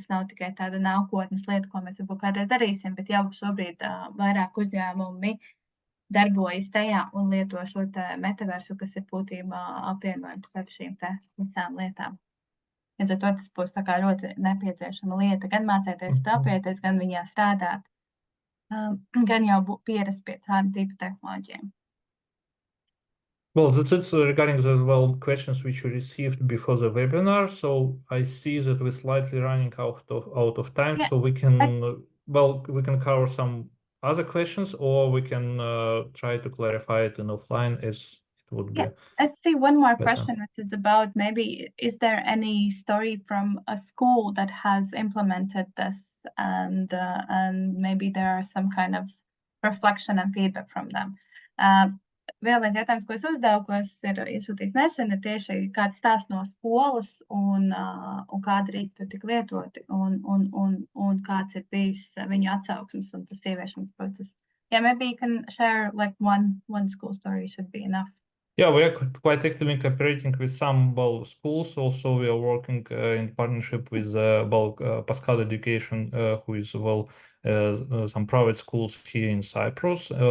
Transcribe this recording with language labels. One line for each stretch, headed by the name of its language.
Latvian: Tas nav tikai tāda nākotnes lieta, ko mēs varbūt kādreiz darīsim, bet jau šobrīd vairāk uzņēmumi darbojas tajā un lieto šo metavērsu, kas ir būtībā apvienojums ar šīm visām lietām. Līdz ar to tas būs tā kā ļoti nepieciešama lieta, gan mācēties tāpieties, gan viņā strādāt, gan jau pierast pie tāda tipa tehnoloģijiem.
English: Well, that's it regarding the questions which we received before the webinar. So I see that we're slightly running out of time, so we can we can cover some other questions, or we can try to clarify it in offline as it would be. I see one more question, which is about maybe is there any story from a school that has implemented this, and maybe there are some kind of reflection and feedback from them.
Latvian: Vēl viens jautājums, ko es uzdevu, ko es ir iesūtījis nesen, ir tieši kāds stāsts no skolas un kāda rīki tur tik lietoti un kāds ir bijis viņu atsauksmes un tas ieviešanas process.
English: Yeah, maybe you can share like one school story should be enough. Yeah, we are quite actively cooperating with some schools. Also, we are working in partnership with Pascal Education, who is some private schools here in Cyprus.